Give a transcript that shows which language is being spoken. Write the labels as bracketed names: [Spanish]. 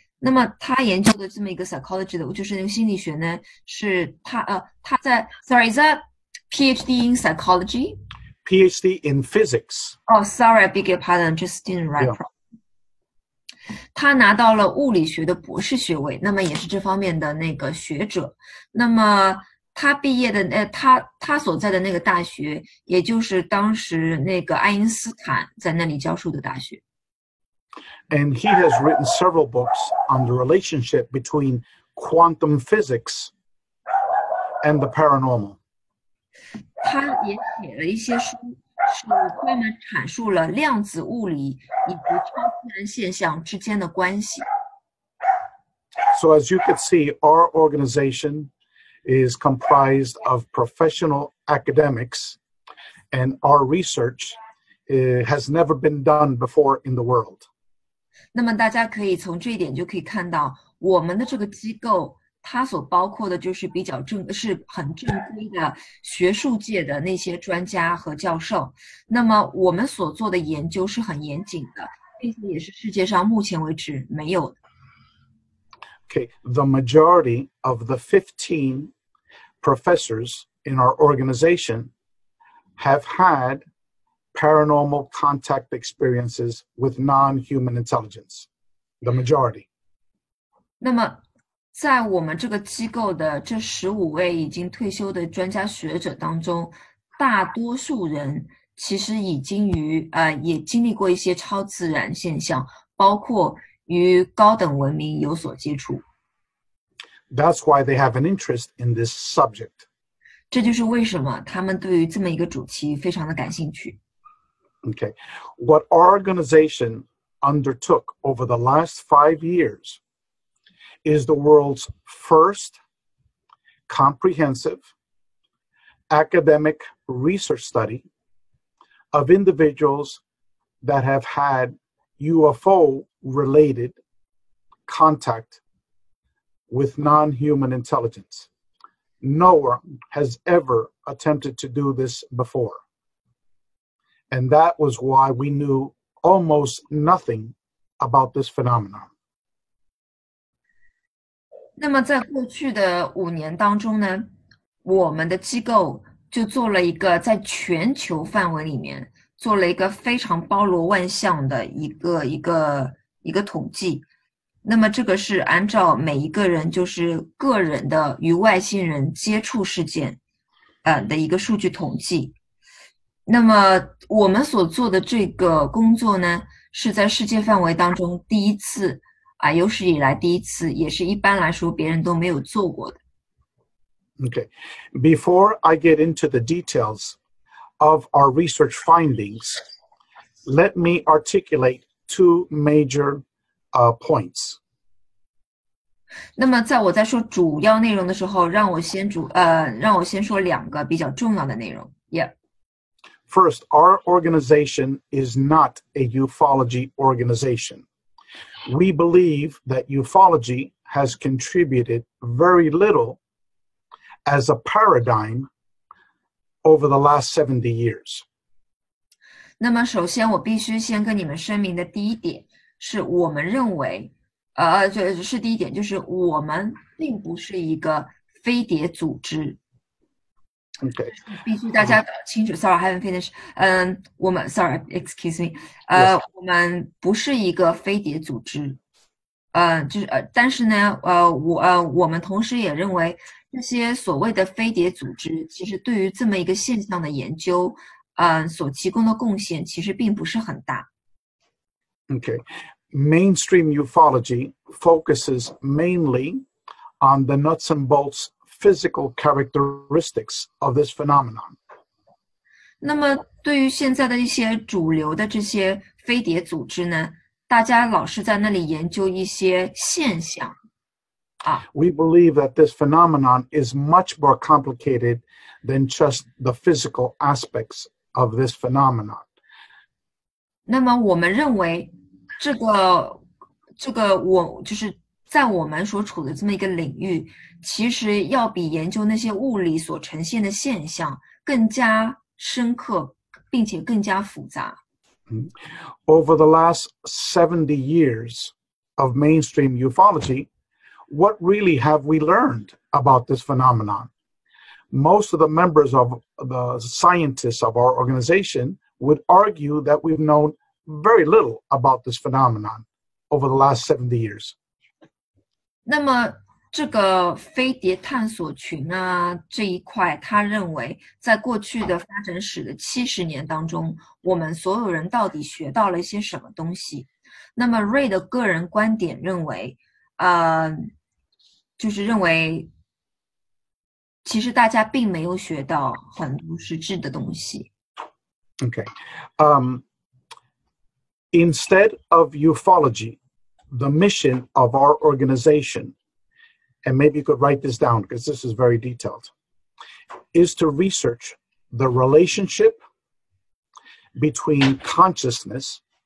[Chinese] 那么他研究的这么一个 psychology 的，就是那个心理学呢，是他在 [English] Sorry, is that PhD in psychology? PhD in physics. Oh, sorry, I beg your pardon, just didn't write properly. [Chinese] 他拿到了物理学的博士学位，那么也是这方面的那个学者。那么他毕业的他所在的那个大学，也就是当时那个爱因斯坦在那里教授的大学。 [English] And he has written several books on the relationship between quantum physics and the paranormal. [Chinese] 他也写了一些书，是专门阐述了量子物理以及超自然现象之间的关系。 [English] So as you can see, our organization is comprised of professional academics, and our research has never been done before in the world. [Chinese] 那么大家可以从这一点就可以看到，我们的这个机构，它所包括的就是是很正规的学术界的那些专家和教授。那么我们所做的研究是很严谨的，并且也是世界上目前为止没有的。 [English] Okay, the majority of the 15 professors in our organization have had paranormal contact experiences with non-human intelligence. The majority. [Chinese] 那么在我们这个机构的这15位已经退休的专家学者当中，大多数人其实已经也经历过一些超自然现象，包括与高等文明有所接触。 [English] That's why they have an interest in this subject. [Chinese] 这就是为什么他们对于这么一个主题非常的感兴趣。 [English] Okay. What our organization undertook over the last 5 years is the world's first comprehensive academic research study of individuals that have had UFO-related contact with non-human intelligence. No one has ever attempted to do this before. And that was why we knew almost nothing about this phenomenon. [Chinese] 那么在过去的5年当中呢，我们的机构就做了一个在全球范围里面做了一个非常包罗万象的一个统计。那么这个是按照每一个人就是个人的与外星人接触事件的一个数据统计。那么我们所做的这个工作呢，是在世界范围当中第一次有史以来第一次，也是一般来说别人都没有做过的。 [English] Okay. Before I get into the details of our research findings, let me articulate 2 major points. [Chinese] 那么在我在说主要内容的时候，让我先说2个比较重要的内容。 [English] Yeah. First, our organization is not a ufology organization. We believe that ufology has contributed very little as a paradigm over the last 70 years. [Chinese] 那么首先我必须先跟你们声明的第一点是我们认为这是第一点，就是我们并不是一个飞碟组织。 [English] Okay. [Chinese] 必须大家搞清楚。 [English] Sorry, I haven't finished. [Chinese] 我们 [English] Sorry, excuse me. Yes. [Chinese] 我们不是一个飞碟组织。但是呢，我们同时也认为这些所谓的飞碟组织，其实对于这么一个现象的研究，所提供的贡献其实并不是很大。 [English] Okay. Mainstream ufology focuses mainly on the nuts and bolts physical characteristics of this phenomenon. [Chinese] 那么对于现在的一些主流的这些飞碟组织呢，大家老是在那里研究一些现象。 [English] We believe that this phenomenon is much more complicated than just the physical aspects of this phenomenon. [Chinese] 那么我们认为这个我就是在我们所处的这么一个领域，其实要比研究那些物理所呈现的现象更加深刻，并且更加复杂。 [English] Over the last 70 years of mainstream ufology, what really have we learned about this phenomenon? Most of the members of the scientists of our organization would argue that we've known very little about this phenomenon over the last 70 years. [Chinese] 那么这个飞碟探索群这一块，他认为在过去的发展史的70年当中，我们所有人到底学到了一些什么东西？那么 Rey 的个人观点认为，就是认为，其实大家并没有学到很多实质的东西。 [English] Okay. Instead of ufology, the mission of our organization, and maybe you could write this down because this is very detailed, is to research the relationship between consciousness,